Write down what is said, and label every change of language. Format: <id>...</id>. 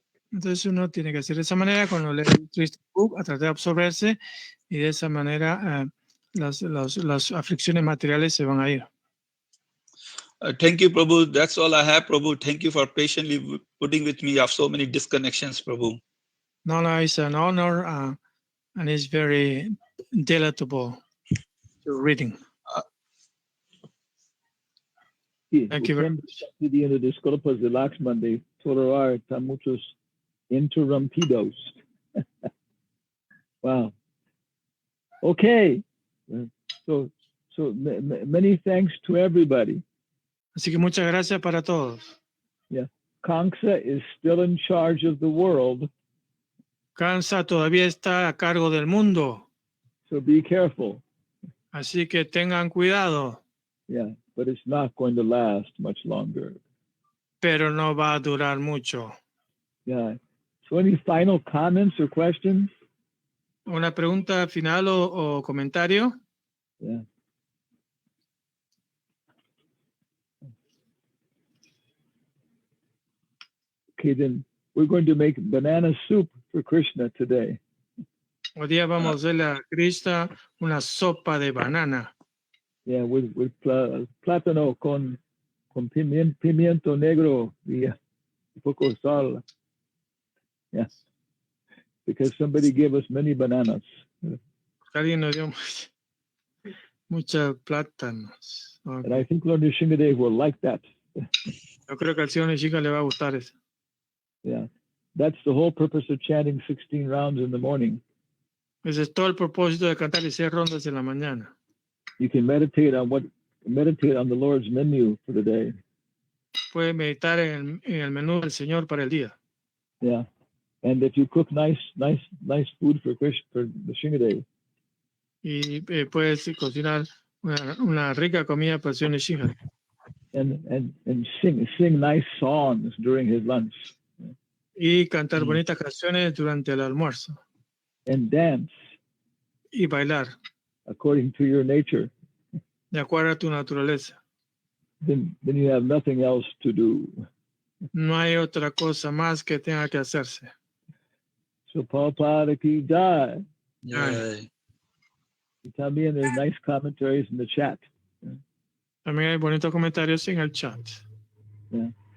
<es>Entonces uno tiene que hacer de esa manera cuando lee el Krishna book, a tratar de absorberse y de esa manera las aflicciones materiales se van a ir.</es> <en>Thank you, Prabhu. That's all I have, Prabhu. Thank you for patiently putting with me of so many disconnections, Prabhu. No, it's an honor and it's very delectable to reading. Thank you very much.</en> <es>Pidiendo disculpas de Laxman de tolerar tan muchos interrumpidos.</es> <en>Wow. Okay. So many thanks to everybody.</en> <es>Así que muchas gracias para todos.</es> <en>Yeah. Kamsa is still in charge of the world.</en> <es>Kamsa todavía está a cargo del mundo.</es> <en>So be careful.</en> <es>Así que tengan cuidado.</es> <en>Yeah, but it's not going to last much longer.</en> <es>Pero no va a durar mucho.</es> <en>Yeah. So any final comments or questions?</en> <es>¿Una pregunta final o comentario?</es> <en>Yeah. Okay, then we're going to make banana soup for Krishna today.</en> <es>Hoy día vamos a hacerle a Krishna una sopa de banana.</es> <en>Yeah, with</en> <es>plátano con pimiento negro y un poco sal.</es> <en>Yeah, because somebody gave us many bananas.</en> <es>Alguien nos dio muchos plátanos.</es> <en>Okay. And I think Lord Nishingadev will like that.</en> <es>Yo creo que al señor Nishika le va a gustar eso.</es> <en>Yeah, that's the whole purpose of chanting 16 rounds in the morning.</en> <es>Ese es todo el propósito de cantar 16 rondas en la mañana.</es> <en>You can meditate on the Lord's menu for the day.</en> <es>Puede meditar en el menú del Señor para el día.</es> <en>Yeah, and if you cook nice food for the Shingadev.</en> <es>Y puedes cocinar una rica comida para el señor Nishika.</es> <en>And sing nice songs during his lunch.</en> <es>Y cantar bonitas canciones durante el almuerzo.</es> <en>And dance.</en> <es>Y bailar.</es> <en>According to your nature.</en> <es>De acuerdo a tu naturaleza.</es> <en>Then you have nothing else to do.</en> <es>No hay otra cosa más que tenga que hacerse.</es> <en>So Prabhupada ki jai. Yay.</en> <es>También</es> <en>there's nice commentaries in the chat.</en> <es>También hay bonitos comentarios en el chat.</es> <en>Yeah.</en>